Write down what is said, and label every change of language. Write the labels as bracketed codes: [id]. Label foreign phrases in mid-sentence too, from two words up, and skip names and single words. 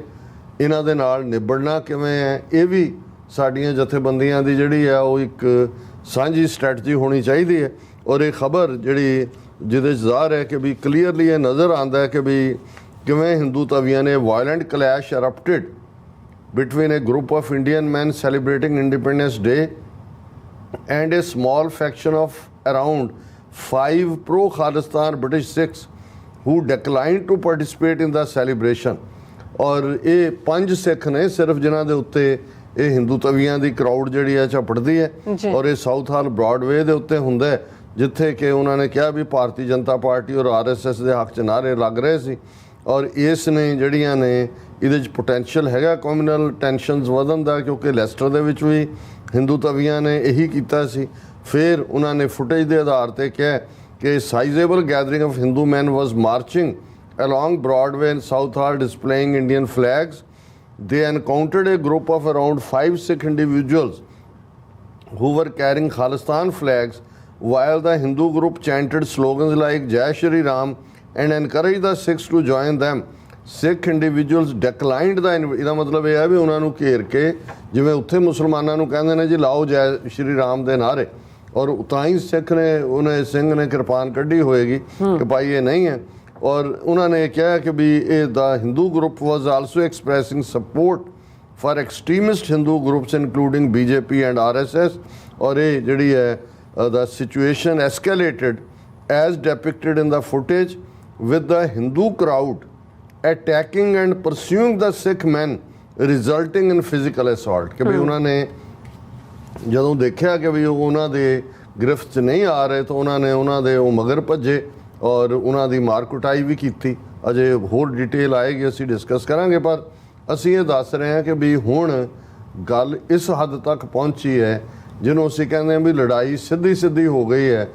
[pa] ਇਹਨਾਂ ਦੇ ਨਾਲ ਨਿਬੜਨਾ ਕਿਵੇਂ ਹੈ, ਇਹ ਵੀ ਸਾਡੀਆਂ ਜਥੇਬੰਦੀਆਂ ਦੀ ਜਿਹੜੀ ਹੈ ਉਹ ਇੱਕ ਸਾਂਝੀ ਸਟ੍ਰੈਟਜੀ ਹੋਣੀ ਚਾਹੀਦੀ ਹੈ। ਔਰ ਇਹ ਖਬਰ ਜਿਹੜੀ ਜਿਹਦੇ 'ਚ ਜ਼ਾਹਰ ਹੈ ਕਿ ਵੀ ਕਲੀਅਰਲੀ ਇਹ ਨਜ਼ਰ ਆਉਂਦਾ ਹੈ ਕਿ ਵੀ ਕਿਵੇਂ ਹਿੰਦੂ ਤਵੀਆਂ ਨੇ [en] violent clash erupted between a group of Indian men celebrating Independence Day and a small faction of around 5 pro-Khalistan British Sikhs who declined to participate in the celebration। [pa] ਔਰ ਇਹ 5 ਸਿੱਖ ਨੇ ਸਿਰਫ ਜਿਨ੍ਹਾਂ ਦੇ ਉੱਤੇ ਇਹ ਹਿੰਦੂ ਤਵੀਆਂ ਦੀ ਕਰਾਊਡ ਜਿਹੜੀ ਹੈ ਝਪਟਦੀ ਹੈ। ਔਰ ਇਹ ਸਾਊਥ ਹਾਲ ਬ੍ਰੌਡਵੇ ਦੇ ਉੱਤੇ ਹੁੰਦਾ ਹੈ, ਜਿੱਥੇ ਕਿ ਉਹਨਾਂ ਨੇ ਕਿਹਾ ਵੀ ਭਾਰਤੀ ਜਨਤਾ ਪਾਰਟੀ ਔਰ RSS ਦੇ ਹੱਕ 'ਚ ਨਾਅਰੇ ਲੱਗ ਰਹੇ ਸੀ। ਔਰ ਇਸ ਨੇ ਜਿਹੜੀਆਂ ਨੇ ਇਹਦੇ 'ਚ ਪੋਟੈਂਸ਼ੀਅਲ ਹੈਗਾ [en] communal tensions [pa] ਵਧਣ ਦਾ, ਕਿਉਂਕਿ ਲੈਸਟਰ ਦੇ ਵਿੱਚ ਵੀ ਹਿੰਦੂ ਤਵੀਆਂ ਨੇ ਇਹੀ ਕੀਤਾ ਸੀ। ਫਿਰ ਉਹਨਾਂ ਨੇ ਫੁਟੇਜ ਦੇ ਆਧਾਰ ਤੇ ਕਿਹਾ ਕਿ [en] sizeable gathering of Hindu men was marching along Broadway and South Hall displaying Indian flags. They encountered a group of around 5 Sikh individuals who were carrying Khalistan flags, while the Hindu group chanted slogans like Jai Shri Ram and encouraged the Sikhs to join them. Sikh individuals declined the [pa] ਇਹਦਾ ਮਤਲਬ ਇਹ ਹੈ ਵੀ ਉਹਨਾਂ ਨੂੰ ਘੇਰ ਕੇ, ਜਿਵੇਂ ਉੱਥੇ ਮੁਸਲਮਾਨਾਂ ਨੂੰ ਕਹਿੰਦੇ ਨੇ ਜੀ ਲਾਓ ਜੈ ਸ਼੍ਰੀ ਰਾਮ ਦੇ ਨਾਅਰੇ, ਔਰ ਤਾਂ ਹੀ ਸਿੱਖ ਨੇ ਉਹਨੇ ਸਿੰਘ ਨੇ ਕਿਰਪਾਨ ਕੱਢੀ ਹੋਏਗੀ ਕਿ ਭਾਈ ਇਹ ਨਹੀਂ ਹੈ। ਔਰ ਉਹਨਾਂ ਨੇ ਕਿਹਾ ਕਿ ਵੀ ਇਹ ਦਾ [en] Hindu group was also expressing support for extremist Hindu groups including BJP and RSS. [pa] ਔਰ ਇਹ ਜਿਹੜੀ ਹੈ [en] the situation escalated as depicted in the footage, with the Hindu crowd attacking and pursuing the Sikh men, resulting in physical assault। [pa] ਕਿ ਵੀ ਉਹਨਾਂ ਨੇ ਜਦੋਂ ਦੇਖਿਆ ਕਿ ਵੀ ਉਹਨਾਂ ਦੇ ਗ੍ਰਿਫਤ 'ਚ ਨਹੀਂ ਆ ਰਹੇ ਤਾਂ ਉਹਨਾਂ ਨੇ ਉਹਨਾਂ ਦੇ ਉਹ ਮਗਰ ਭੱਜੇ ਔਰ ਉਹਨਾਂ ਦੀ ਮਾਰ ਕੁਟਾਈ ਵੀ ਕੀਤੀ। ਅਜੇ ਹੋਰ ਡਿਟੇਲ ਆਏਗੀ, ਅਸੀਂ ਡਿਸਕਸ ਕਰਾਂਗੇ, ਪਰ ਅਸੀਂ ਇਹ ਦੱਸ ਰਹੇ ਹਾਂ ਕਿ ਵੀ ਹੁਣ ਗੱਲ ਇਸ ਹੱਦ ਤੱਕ ਪਹੁੰਚੀ ਹੈ ਜਿਹਨੂੰ ਅਸੀਂ ਕਹਿੰਦੇ ਹਾਂ ਵੀ ਲੜਾਈ ਸਿੱਧੀ ਹੋ ਗਈ ਹੈ।